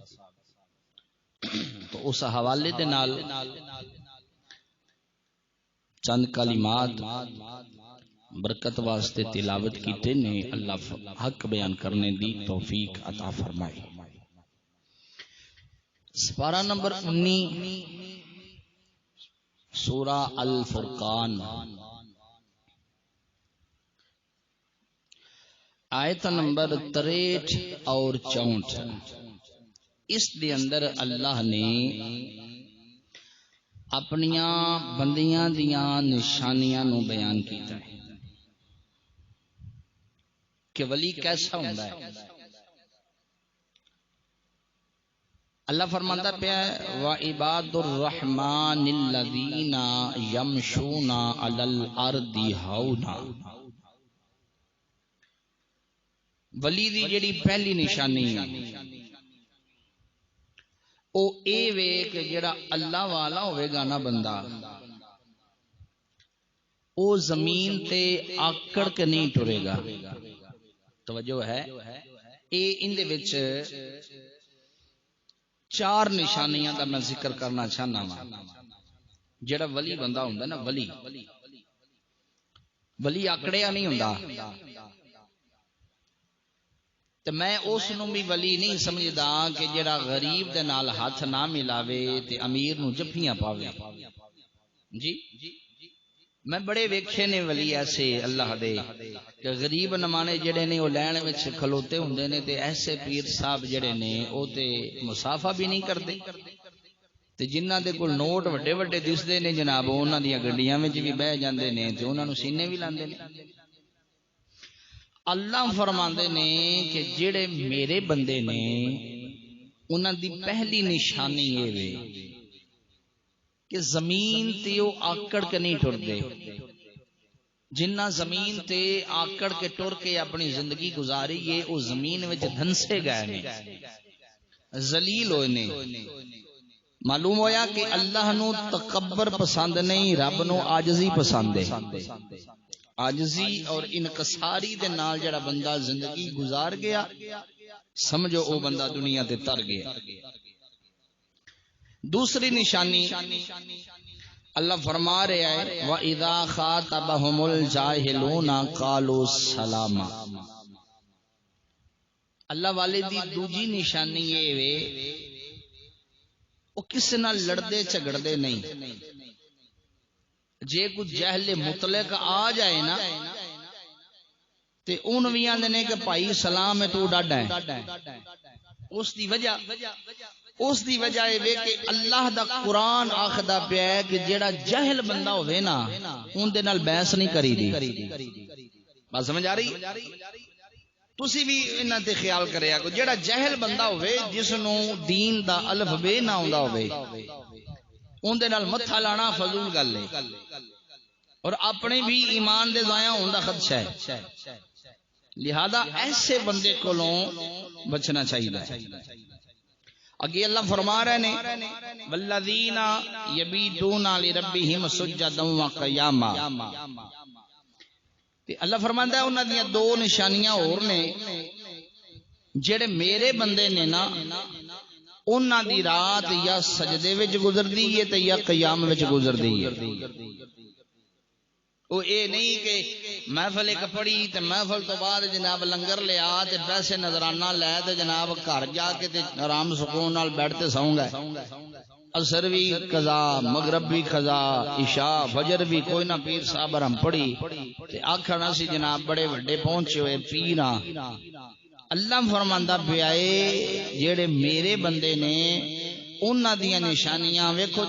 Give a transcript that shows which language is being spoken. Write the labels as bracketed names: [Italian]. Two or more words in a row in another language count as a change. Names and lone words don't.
[Punjabi] تو اس حوالے دے نال چند کلمات برکت واسطے تلاوت کیتے نے اللہ حق بیان کرنے دی توفیق عطا فرمائے سپارہ نمبر 19 سورہ الفرقان آیت نمبر 63 اور 64 اس دے اندر اللہ نے اپنیاں بندیاں دیاں نشانیاں نو بیان کیتا ہے کہ ولی کیسا ہوندا ہے اللہ فرماندا پیا ہے [Arabic] وَعِبَادُ الرَّحْمَنِ الَّذِينَ يَمْشُونَ عَلَى الْأَرْضِ هَوْنًا [Punjabi] ولی دی جڑی پہلی نشانی ہے او اے وے کہ جڑا اللہ والا ہوئے گا نا بندہ او زمین تے آکڑ کے نہیں ٹرے گا توجہ ہے اے ان دے وچ چار نشانیاں دا میں ذکر کرنا چاہنا ہوں جڑا ولی بندہ ہوندا نا ولی آکڑیا نہیں ہوندا تو میں اس نو بھی ولی نہیں سمجھدا کہ جڑا غریب دے نال ہاتھ نہ ملاوے تے امیر نو جفیاں پاوے جی میں بڑے ویکھے نے ولی ایسے اللہ دے کہ غریب نمانے جڑے نے او لین وچ کھلوتے ہوندے نے تے ایسے پیر صاحب جڑے نے او تے مسافہ بھی نہیں کردے تے جنہاں دے کول نوٹ وڈے وڈے دسدے نے جناب انہاں دیاں گڈیاں وچ بھی بہ جاندے نے تے انہاں نو سینے بھی لاندے نے اللہ فرماندے نے کہ جڑے میرے بندے نے انہاں دی پہلی نشانی یہ وے کہ زمین تے او آکڑ کے نہیں ٹردے جنہ زمین تے آکڑ کے ٹر کے اپنی زندگی گزاری ہے او زمین وچ دھنسے گئے نے ذلیل ہوئے نے معلوم ہویا کہ اللہ نو تکبر پسند نہیں رب نو عاجزی پسند ہے عاجزی اور انکساری دے نال جڑا بندہ زندگی گزار گیا سمجھو او بندہ دنیا تے تر گیا. دوسری نشانی اللہ فرما رہا ہے [Arabic] وَإِذَا خَاطَبَهُمُ الْجَاهِلُونَ قَالُوا سَلَامًا. [Punjabi] اللہ والے دی دوجی نشانی یہ وے وہ کس نال لڑدے جھگڑدے نہیں. جے کچھ جہل مطلق آ جائے نا تے اون وی آندے نے کہ بھائی سلام ہے تو ڈاڈا ہے. اس دی وجہ اے کہ اللہ دا قرآن آخدا پیا ہے کہ جیڑا جہل بندہ ہوئے نا ان دے نال بحث نہیں کری دی. بات سمجھ آ رہی؟ تسی بھی انہاں تے خیال کریا کو جیڑا جہل بندہ ہوئے جس نو دین دا الف بے نہ ہوندا ہوئے ان دے نال متھا لانا فضول گل ہے اور اپنے بھی ایمان دے ضائع ہون دا خدشہ ہے. لہذا ایسے بندے کولوں بچنا چاہیے. اگے اللہ فرما رہے نے [Arabic] والذین یبیتون لربہم سجدا وقیاما. [Punjabi] اللہ فرماندا ہے انہاں دیاں دو نشانیاں اور نے جڑے میرے بندے نے نا انہاں دی رات یا سجدے وچ گزردی ہے تے یا قیام وچ گزردی ہے. وہ اے نہیں کہ محفل ایک پڑھی تے محفل تو بعد جناب لنگر لیا تے پیسے نظرانہ لے تے جناب گھر جا کے تے آرام سکون نال بیٹھ تے سوں گئے. عصر بھی قضا مغرب بھی قضا عشاء فجر بھی کوئی نہ پیر صاحب ہم پڑھی تے آکھنا سی جناب بڑے وڈے پہنچے ہوئے پیراں. اللہ فرماندا پیا اے جڑے میرے بندے نے انہاں دیاں نشانیاں ویکھو.